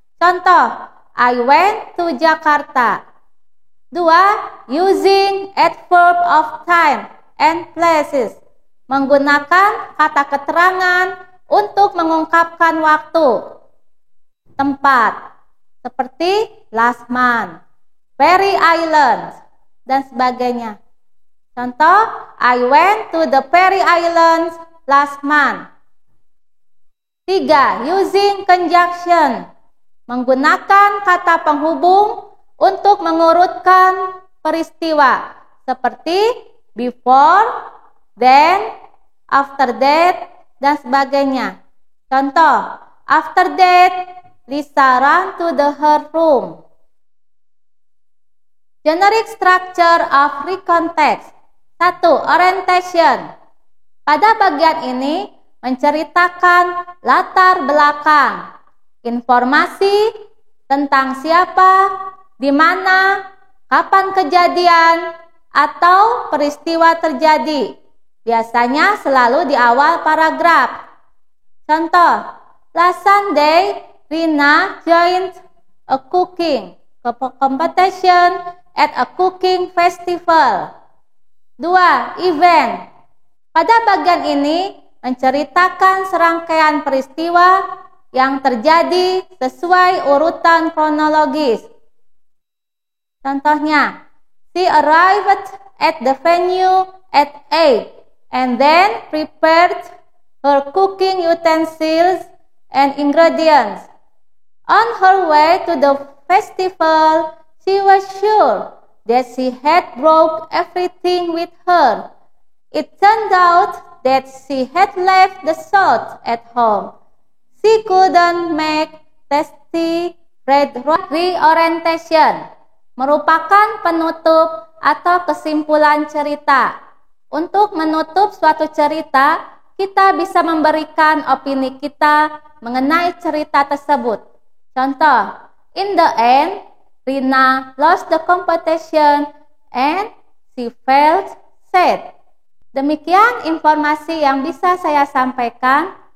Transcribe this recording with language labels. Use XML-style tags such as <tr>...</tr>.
<en>Contoh, I went to Jakarta. 2. Using adverb of time and places.</en> <id>Menggunakan kata keterangan untuk mengungkapkan waktu, tempat, seperti</id> <en>last month,</en> <id>Fairy Island, dan sebagainya.</id> <en>Contoh, I went to the Fairy Islands last month.</en> <id>3.</id> <en>Using conjunction.</en> <id>Menggunakan kata penghubung untuk mengurutkan peristiwa, seperti before, then,</id> <en>after that,</en> <id>dan sebagainya.</id> <en>Contoh, after that, Lisa ran to her room. Generic structure of recount text. 1. Orientation.</en> <id>Pada bagian ini menceritakan latar belakang, informasi tentang siapa, di mana, kapan kejadian, atau peristiwa terjadi. Biasanya selalu di awal paragraf.</id> <en>Contoh, last Sunday, Rina joined a cooking competition at a cooking festival. 2. Event.</en> <id>Pada bagian ini menceritakan serangkaian peristiwa yang terjadi sesuai urutan kronologis.</id> <en>Contohnya, she arrived at the venue at 8 and then prepared her cooking utensils and ingredients. On her way to the festival, she was sure that she had brought everything with her. It turned out that she had left the salt at home. She couldn't make tasty bread.</en> <id>Reorientation merupakan penutup atau kesimpulan cerita. Untuk menutup suatu cerita, kita bisa memberikan opini kita mengenai cerita tersebut.</id> <en>Contoh, in the end, Rina lost the competition and she felt sad.</en> <id>Demikian informasi yang bisa saya sampaikan.</id>